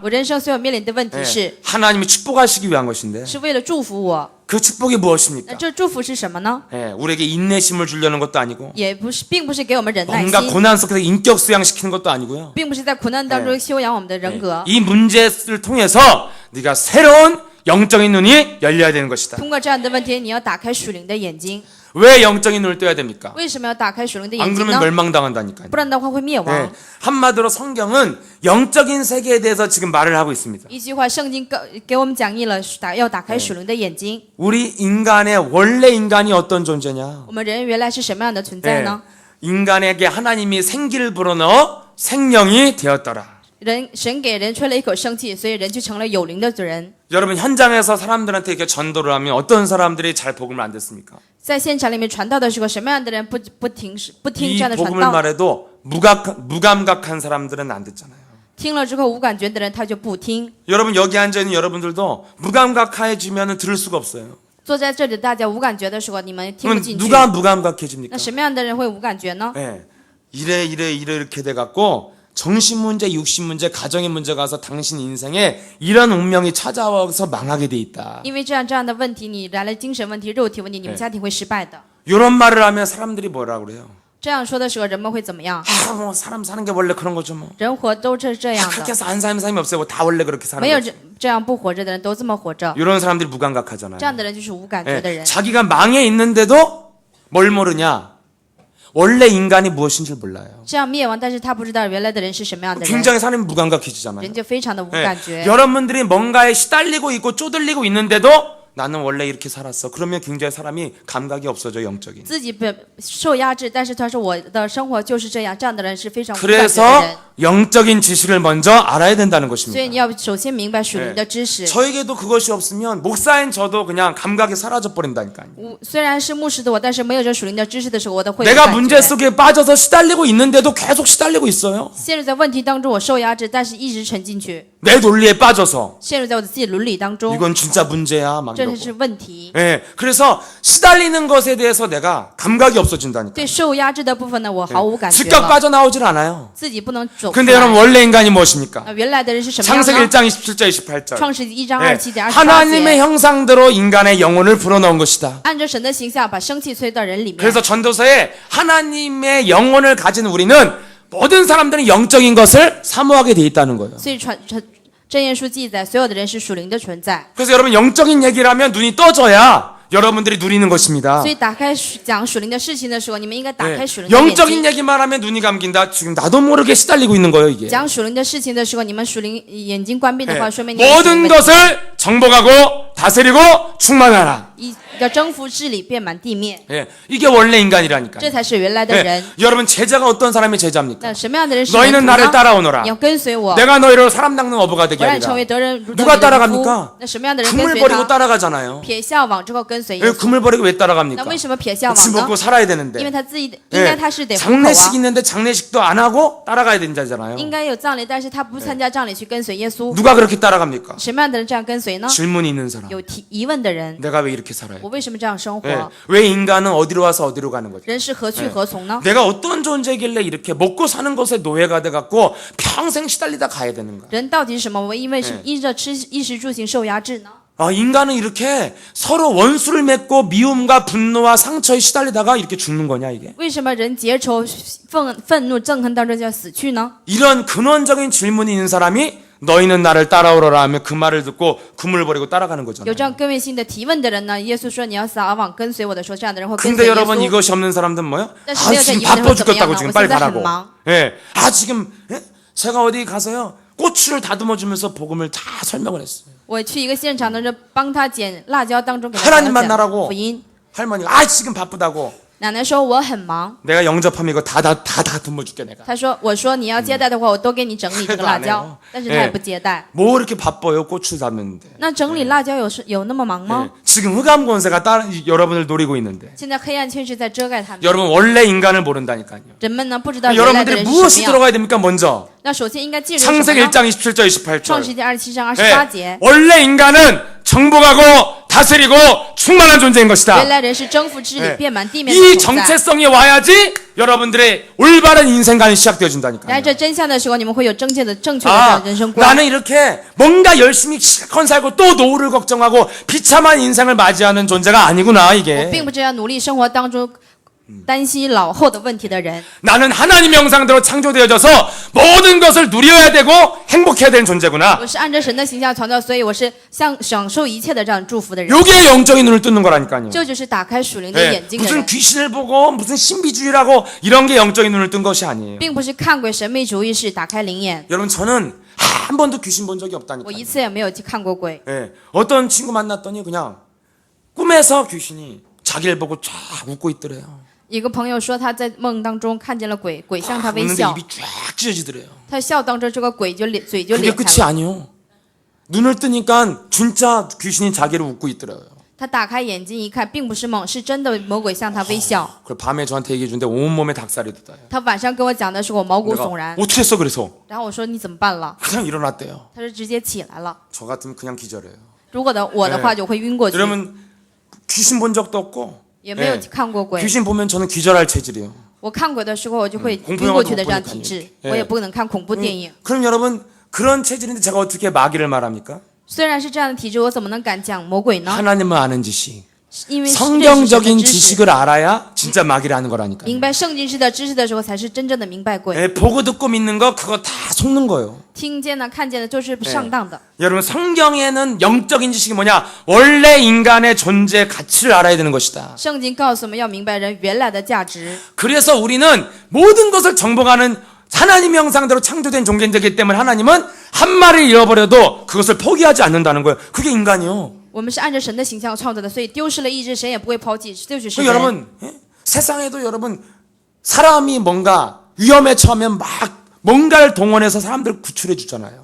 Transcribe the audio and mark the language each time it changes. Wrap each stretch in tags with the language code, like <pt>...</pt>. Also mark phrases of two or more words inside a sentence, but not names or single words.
<zh>我人生所有面临的问题</zh> <ko>예,</ko> <zh>是，</zh> <ko>하나님이 축복하시기 위한 것인데</ko> <zh>是为了祝福我。</zh> <ko>그 축복이</ko> <zh>那</zh> <ko>무엇입니까?</ko> <zh>这祝福是什么呢？</zh> <ko>예, 우리에게 인내심을 주려는 것도 아니고</ko> <zh>也不是，并不是给我们忍耐</zh> <ko>뭔가</ko> <zh>心，</zh> <ko>고난 속에서 인격 수양시키는 것도 아니고요.</ko> <zh>并不是在苦难当中修养我们的人格。</zh> <ko>이 문제를 통해서 네가 새로운 영적인 눈이 열려야 되는 것이다.</ko> <zh>通过这样的问题，你要打开属灵的眼睛。</zh> <ko>왜 영적인 눈을 떠야 됩니까?</ko> <zh>为什么要打开属灵的</zh> <ko>안</ko> <zh>眼睛</zh> <ko>그러면</ko> <zh>呢？</zh> <ko>멸망당한다니까요.</ko> <zh>不然的话会灭亡。</zh> <ko>네, 한마디로 성경은 영적인 세계에 대해서 지금 말을 하고 있습니다.</ko> <zh>一句话，圣经给我们讲义了，要打开属灵的眼睛。</zh> <ko>우리 인간의 원래 인간이 어떤 존재냐?</ko> <zh>我们人原来是什么样的存在</zh> <ko>네,</ko> <zh>呢？</zh> <ko>인간에게 하나님이 생기를 불어넣어 생명이 되었더라.</ko> <zh>神给人吹了一口生气，所以人就成了有灵的人。</zh> <ko>여러분 현장에서 사람들한테 이렇게 전도를 하면 어떤 사람들이 잘 복음을 안 듣습니까?</ko> <zh>在现场里面传道的时候，什么样的人不听这</zh> <ko>이</ko> <zh>样的传</zh> <ko>복음을</ko> <zh>道？</zh> <ko>말해도 무감각한 사람들은 안 듣잖아요.</ko> <zh>听了之后无感觉的人，他就不听。</zh> <ko>여러분 여기 앉아 있는 여러분들도 무감각해지면 들을 수가 없어요.</ko> <zh>坐在这里，大家无感觉的时候，你们听不</zh> <ko>그럼</ko> <zh>进去。</zh> <ko>누가 무감각해집니까?</ko> <zh>那什么样的人会无感觉呢？</zh> <ko>예, 이래 이렇게 돼 갖고 정신 문제, 육신 문제, 가정의 문제가 와서 당신 인생에 이런 운명이 찾아와서 망하게 돼 있다.</ko> <zh>因为这样的问题，你来了精神问题、肉体问题，你们家庭会失败的。</zh> <ko>이런 말을 하면 사람들이 뭐라 그래요?</ko> <zh>这样说的时候，人们会怎么样？</zh> <ko>뭐 사람 사는 게 원래 그런 거죠 뭐.</ko> <zh>人活都是这样</zh> <ko>그렇게</ko> <zh>的，</zh> <ko>해서 안 사는 사람이 없어요. 다 원래 그렇게 사는</ko> <zh>没有</zh> <ko>거죠.</ko> <zh>这样不活着的人都这么活着。</zh> <ko>이런 사람들이 무감각하잖아요.</ko> <zh>这样的人就是无感觉的</zh> <ko>예,</ko> <zh>人。</zh> <ko>자기가 망해 있는데도 뭘 모르냐? 원래 인간이 무엇인지 몰라요.</ko> <zh>这样灭亡，但是他不知道原来的人是什么样的人，</zh> <ko>굉장히 사람이 무감각해지잖아요.</ko> <zh>人就非常的无</zh> <ko>예,</ko> <zh>感觉。</zh> <ko>여러분들이 뭔가에 시달리고 있고 쪼들리고 있는데도 나는 원래 이렇게 살았어. 그러면 굉장히 사람이 감각이 없어져 영적인.</ko> <zh>自己受压制，但是他说我的生活就是这样，这样的人是非常无感觉的</zh> <ko>그래서</ko> <zh>人。</zh> <ko>영적인 지식을 먼저 알아야 된다는</ko> <zh>所以你</zh> <ko>것입니다.</ko> <zh>要首先明白属灵的知识。</zh> <ko>저에게도 그것이 없으면 목사인 저도 그냥 감각이 사라져 버린다니까요.</ko> <zh>虽然是牧师的我，但是没有这属灵的知识的时候，我都会有</zh> <ko>내가</ko> <zh>感</zh> <ko>문제</ko> <zh>觉。</zh> <ko>속에 빠져서 시달리고 있는데도 계속 시달리고 있어요.</ko> <zh>陷入在问题当中，我受压制，但是一直沉进去，</zh> <ko>내 논리에 빠져서</ko> <zh>陷入在我的自己伦理当中，</zh> <ko>이건 진짜 문제야 막</ko> <zh>这</zh> <ko>이러고.</ko> <zh>是问题。</zh> <ko>예, 그래서 시달리는 것에 대해서 내가 감각이 없어진다니까.</ko> <zh>对受压制的部分呢，我毫无感觉</zh> <ko>즉각</ko> <zh>了，</zh> <ko>빠져나오질 않아요.</ko> <zh>自己不能走出</zh> <ko>근데 여러분</ko> <zh>来。</zh> <ko>원래 인간이 무엇입니까?</ko> <zh>原来的人是什么样</zh> <ko>창세기</ko> <zh>呢？</zh> <ko>1장 27절 28절.</ko> <zh>创世纪1章</zh> <ko>예,</ko> <zh>27节28</zh> <ko>하나님의</ko> <zh>节，</zh> <ko>형상대로 인간의 영혼을 불어넣은 것이다.</ko> <zh>按照神的形象把生气吹到人里面。</zh> <ko>그래서 전도서에 하나님의 영혼을 가진 우리는 모든 사람들은 영적인 것을 사모하게 돼 있다는 거예요.</ko> <zh>所以箴言书记载，所有的人是属灵的存在。</zh> <ko>그래서 여러분 영적인 얘기를 하면 눈이 떠져야 여러분들이 누리는 것입니다.</ko> <zh>所以打开讲属灵的事情的时候，你们应该打</zh> <ko>예,</ko> <zh>开属灵的眼</zh> <ko>영적인</ko> <zh>睛。</zh> <ko>얘기만 하면 눈이 감긴다. 지금 나도 모르게 시달리고 있는 거예요, 이게.</ko> <zh>讲属灵的事情的时候，你们属灵眼睛关闭的</zh> <ko>예,</ko> <zh>话，说明你有属</zh> <ko>모든</ko> <zh>灵问题</zh> <ko>것을 정복하고 다스리고 충만하라.</ko> <zh>要征服治理，遍满地面，</zh> <ko>예, 이게 원래 인간이라니까요.</ko> <zh>这才是原来的</zh> <ko>예,</ko> <zh>人。</zh> <ko>여러분 제자가 어떤 사람이 제자입니까?</ko> <zh>那什么样的人是</zh> <ko>너희는</ko> <zh>门徒</zh> <ko>나를</ko> <zh>呢？</zh> <ko>따라오너라.</ko> <zh>你要跟随我，</zh> <ko>내가 너희를 사람 닦는 어부가 되게</ko> <zh>我让你成</zh> <ko>하리라.</ko> <zh>为得人如</zh> <ko>누가</ko> <zh>得人如</zh> <ko>따라갑니까</ko> <zh>夫。那什么样的人跟</zh> <ko>금을</ko> <zh>随</zh> <ko>버리고</ko> <zh>他？</zh> <ko>따라가잖아요.</ko> <zh>撇下网之后跟随耶</zh> <ko>왜</ko> <zh>稣。</zh> <ko>금을 버리고 왜</ko> <zh>那</zh> <ko>따라갑니까?</ko> <zh>为什么撇下</zh> <ko>집</ko> <zh>网</zh> <ko>먹고</ko> <zh>呢？</zh> <ko>살아야</ko> <zh>因为</zh> <ko>되는데.</ko> <zh>他自己应</zh> <ko>예,</ko> <zh>该他是得糊口</zh> <ko>장례식</ko> <zh>啊，</zh> <ko>있는데 장례식도 안 하고 따라가야 된다잖아요.</ko> <zh>应该有葬礼，但是他不参加葬礼去跟随耶稣。</zh> <ko>누가 그렇게 따라갑니까?</ko> <zh>什么样的人这样跟随呢？</zh> <ko>질문이 있는 사람.</ko> <zh>有疑问的人，</zh> <ko>내가 왜 이렇게 살아요?</ko> <zh>我为什么这样生活？</zh> <ko>예, 왜 인간은 어디로 와서 어디로 가는 거죠?</ko> <zh>人是何去何从呢？</zh> <ko>내가 어떤 존재길래 이렇게 먹고 사는 것에 노예가 돼갖고 평생 시달리다 가야 되는가?</ko> <zh>人到底是什么？我因为是因着吃衣食住行受压制呢？</zh> <ko>인간은 이렇게 서로 원수를 맺고 미움과 분노와 상처에 시달리다가 이렇게 죽는 거냐 이게?</ko> <zh>为什么人结仇、愤怒、憎恨当中就要死去呢？</zh> <ko>이런 근원적인 질문이 있는 사람이 너희는 나를 따라오라 하면 그 말을 듣고 금을 버리고 따라가는</ko> <zh>有</zh> <ko>거잖아요.</ko> <zh>这样根源性的提问的人呢？耶稣说你要撒网跟随我的时候，这样的人会跟随</zh> <ko>근데</ko> <zh>耶</zh> <ko>여러분</ko> <zh>稣。</zh> <ko>이것이 없는 사람들은 뭐요?</ko> <zh>但是没有这</zh> <ko>지금</ko> <zh>疑问的</zh> <ko>바빠</ko> <zh>会怎么样</zh> <ko>죽겠다고</ko> <zh>呢？</zh> <ko>지금</ko> <zh>我</zh> <ko>빨리</ko> <zh>现在很</zh> <ko>가라고.</ko> <zh>忙，</zh> <ko>예. 지금 제가 어디 가서요 고추를 다듬어 주면서 복음을 다 설명을 했어요.</ko> <zh>我去一个现场的时候，帮他剪辣椒，当中给他</zh> <ko>하나님</ko> <zh>讲</zh> <ko>만나라고</ko> <zh>福音。</zh> <ko>할머니가 지금 바쁘다고.</ko> <zh>奶奶说我很忙，</zh> <ko>내가 영접하면 이거 다 다듬어 줄게 내가.</ko> <zh>她说我说你要接待的话，我都给你整理这个辣</zh> <ko>그래도 안</ko> <zh>椒</zh> <ko>해요 ，</ko> <zh>但是她也不接待。</zh> <ko>뭐 이렇게 바빠요 고추 담는데.</ko> <zh>那整理辣椒有那么忙吗？</zh> <ko>지금 흑암 권세가 여러분을 노리고 있는데</ko> <zh>现在黑暗确实在遮盖他们。</zh> <ko>여러분 원래 인간을 모른다니까요.</ko> <zh>人们呢不知道原来的</zh> <ko>여러분들이</ko> <zh>人是什</zh> <ko>무엇이</ko> <zh>么样。</zh> <ko>들어가야 됩니까 먼저?</ko> <zh>那首先应该记住什么</zh> <ko>창세기</ko> <zh>呢？</zh> <ko>1장 27절</ko> <zh>创</zh> <ko>28절.</ko> <zh>世纪27章28节，</zh> <ko>원래 인간은 정복하고 다스리고 충만한 존재인 것이다.</ko> <zh>原来人是征服治理、</zh> <ko>네.</ko> <zh>遍满地面的</zh> <ko>이</ko> <zh>主宰。</zh> <ko>정체성이 와야지 여러분들의 올바른 인생관이</ko> <zh>来</zh> <ko>시작되어진다니까요.</ko> <zh>这真相的时候，你们会有正确的这样的人生观。</zh> <ko>나는 이렇게 뭔가 열심히 시간 살고 또 노후를 걱정하고 비참한 인생을 맞이하는 존재가 아니구나</ko> <zh>我</zh> <ko>이게.</ko> <zh>并不这样努力生活当中担心老后的问题的人。</zh> <ko>나는 하나님의 형상대로 창조되어져서 모든 것을 누려야 되고 행복해야 되는 존재구나.</ko> <zh>我是按照神的形象创造，所以我是享受一切的这样祝福的人。</zh> <ko>여기에 영적인 눈을 뜨는 거라니까요.</ko> <zh>这就是打开属灵的</zh> <ko>네,</ko> <zh>眼睛的</zh> <ko>무슨</ko> <zh>人，</zh> <ko>귀신을 보고 무슨 신비주의라고 이런 게 영적인 눈을 뜬 것이 아니에요.</ko> <zh>并不是看鬼神秘主义，是打开灵眼。</zh> <ko>여러분 저는 한 번도 귀신 본 적이</ko> <zh>我</zh> <ko>없다니까요.</ko> <zh>一次也没有去看过鬼。</zh> <ko>예, 어떤 친구 만났더니 그냥 꿈에서 귀신이 자기를 보고 쫙 웃고 있더래요.</ko> <zh>一个朋友说他在梦当中看见了鬼，鬼向他微</zh> <ko>웃는데</ko> <zh>笑，</zh> <ko>입이 쫙 찢어지더래요.</ko> <zh>他笑当中这个鬼就嘴就</zh> <ko>그게</ko> <zh>裂</zh> <ko>끝이 开了。 아니요. 눈을 뜨니까 진짜 귀신이 자기를 웃고 있더래요.</ko> <zh>他打开眼睛一看，并不是梦，是真的魔鬼向他微笑。</zh> <ko>그리고 밤에 저한테 얘기해 주는데 온몸에 닭살이 돋아요.</ko> <zh>他晚上跟我讲的时候，我毛骨</zh> <ko>내가</ko> <zh>悚然。</zh> <ko>어떻게 했어 그래서?</ko> <zh>然后我说你怎么办了？</zh> <ko>그냥 일어났대요.</ko> <zh>他说直接起来了。</zh> <ko>저 같으면 그냥 기절해요.</ko> <zh>如果我的话就会晕过去，</zh> <ko>여러분 귀신 본 적도 없고</ko> <zh>也没有</zh> <ko>예,</ko> <zh>看过鬼。</zh> <ko>귀신 보면 저는 기절할 체질이에요.</ko> <zh>我看鬼的时候，我就会</zh> <ko>공포</ko> <zh>晕</zh> <ko>영화</ko> <zh>过去的</zh> <ko>못</ko> <zh>这样</zh> <ko>보니까요 体质， 예</ko> <zh>我也不能看恐怖电影。</zh> <ko>그럼 여러분 그런 체질인데 제가 어떻게 마귀를 말합니까?</ko> <zh>虽然是这样的体质，我怎么能敢讲魔鬼呢？</zh> <ko>하나님을 아는 지식,</ko> <zh>因为认识神</zh> <ko>성경적인</ko> <zh>的知识，</zh> <ko>지식을 알아야 진짜 마귀를 아는 거라니까요.</ko> <zh>明白圣经式的知识的时候，才是真正的明白鬼。</zh> <ko>예, 보고 듣고 믿는 거 그거 다 속는 거예요.</ko> <zh>听见的、看见的，就是上当的。</zh> <ko>여러분 성경에는 영적인 지식이 뭐냐? 원래 인간의 존재 가치를 알아야 되는 것이다.</ko> <zh>圣经告诉我们要明白人原来的价值，</zh> <ko>그래서 우리는 모든 것을 정복하는 하나님의 형상대로 창조된 존재이기 때문에 하나님은 한 마리를 잃어버려도 그것을 포기하지 않는다는 거예요. 그게 인간이요.</ko> <zh>我们是按照神的形象创造的，所以丢失了意志，神也不会抛弃，就是神。</zh> <ko>여러분 예? 세상에도 여러분 사람이 뭔가 위험에 처하면 막 뭔가를 동원해서 사람들을 구출해 주잖아요.</ko>